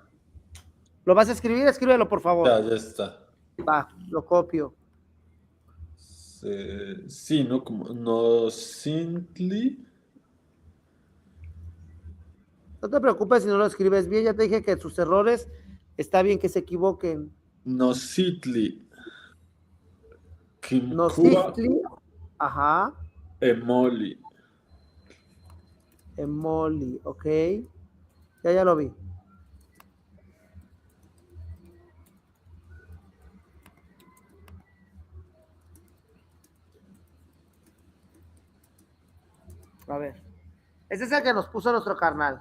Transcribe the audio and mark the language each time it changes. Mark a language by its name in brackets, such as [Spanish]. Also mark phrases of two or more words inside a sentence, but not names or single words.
[Spanish] ¿lo vas a escribir? Escríbelo, por favor. Ya está. Va, lo copio. Sí, ¿no? Como Nosintli. No te preocupes si no lo escribes bien, ya te dije que sus errores está bien que se equivoquen. [Central Nahuatl] Nositli. Kimkua [Spanish] Nosictli, ajá, Emoli. emoli, ok. Ya lo vi. A ver. Ese es el que nos puso nuestro carnal.